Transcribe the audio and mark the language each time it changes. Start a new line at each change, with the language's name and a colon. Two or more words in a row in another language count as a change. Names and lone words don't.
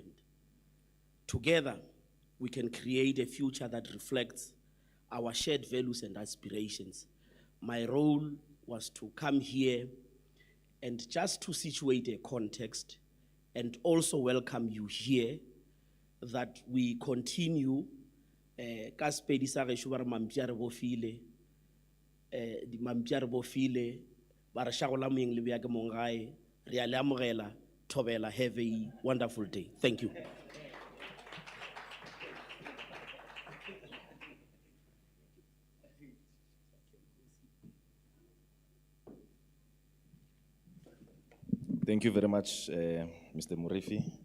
English: Together, we can create a future that reflects our shared values and aspirations. My role was to come here and just to situate a context and also welcome you here, that we continue
Northern Sotho: ka Sepedi sa gešo ba re mampša re bofile, di mampša re bofile ba re shago la moeng le bea ke mong gae, re a le amogela, thobela.
English: Have a wonderful day. Thank you. Thank you very much, Mr. Murifi.